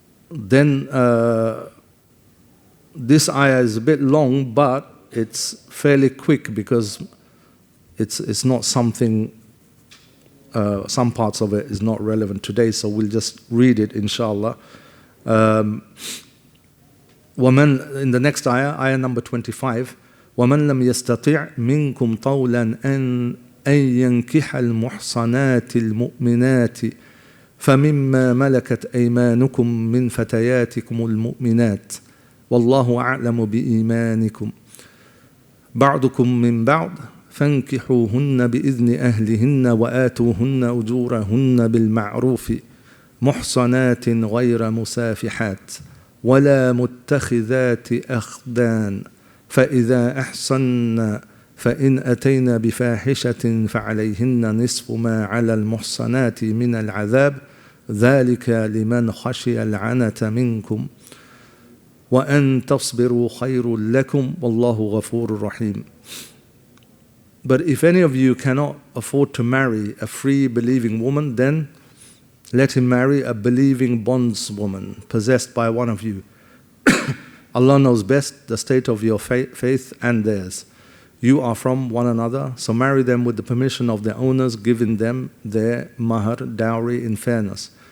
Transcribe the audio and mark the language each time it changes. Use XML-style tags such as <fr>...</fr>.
<en>Then this ayah is a bit long, but it's fairly quick because it's not something, some parts of it is not relevant today, so we'll just read it inshallah.</en> <ar>وَمَنْ,</ar> <en>in the next ayah number 25,</en> <ar>وَمَنْ لَمْ يَسْتَطِعْ مِنْكُمْ طَوْلًا أَنْ أن ينكح المحصنات المؤمنات فمما ملكت أيمانكم من فتياتكم المؤمنات والله أعلم بإيمانكم بعضكم من بعض فانكحوهن بإذن أهلهن وآتوهن أجورهن بالمعروف محصنات غير مسافحات ولا متخذات أخدان فإذا أحصن فإن أتين بفاحشة فعليهن نصف ما على المحصنات من العذاب ذلك لمن خشي العنة منكم وأن تصبروا خير لكم والله غفور رحيم.</ar> <en>But if any of you cannot afford to marry a free believing woman, then let him marry a believing bondswoman possessed by one of you. Allah knows best the state of your faith and theirs. You are from one another, so marry them with the permission of their owners, giving them their mahar, dowry, in fairness.</en>